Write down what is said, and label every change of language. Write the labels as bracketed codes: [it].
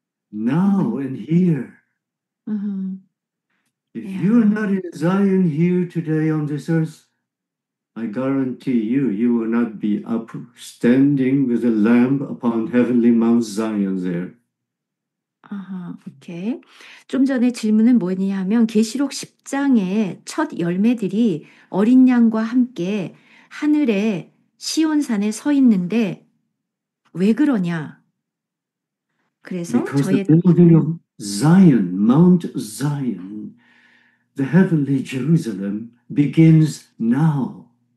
[en] Now and here. If you're not in Zion here today on this earth, I guarantee you, you will not be up standing with the Lamb upon heavenly Mount Zion there. 오케이. [ko] 좀 전에 질문은 뭐냐면 계시록 10장의 첫 열매들이 어린 양과 함께 하늘에 시온산에 서 있는데 왜 그러냐? 그래서 [en] Because the building of Zion, Mount Zion, the heavenly Jerusalem, begins now.